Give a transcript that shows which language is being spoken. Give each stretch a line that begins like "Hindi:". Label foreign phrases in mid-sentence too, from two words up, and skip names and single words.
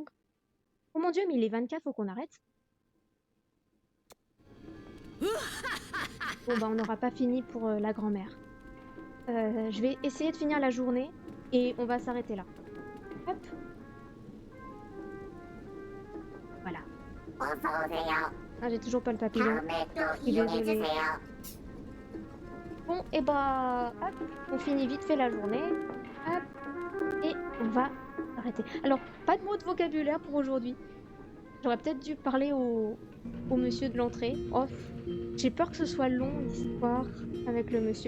French: Oh mon dieu, mais il est 24, faut qu'on arrête. Bon bah on n'aura pas fini pour la grand-mère. Je vais essayer de finir la journée et on va s'arrêter là. Hop. Voilà.
Korean: 어서 오세요.
French: Ah, j'ai toujours pas le papillon.
Korean: 다음에 또
French: Il est
Korean: 이용해
French: désolé.
Korean: 주세요.
French: Bon, et bah, hop, on finit vite fait la journée. Hop, et on va arrêter. Alors, pas de mots de vocabulaire pour aujourd'hui. J'aurais peut-être dû parler au monsieur de l'entrée. Oh, j'ai peur que ce soit long, l'histoire, avec le monsieur.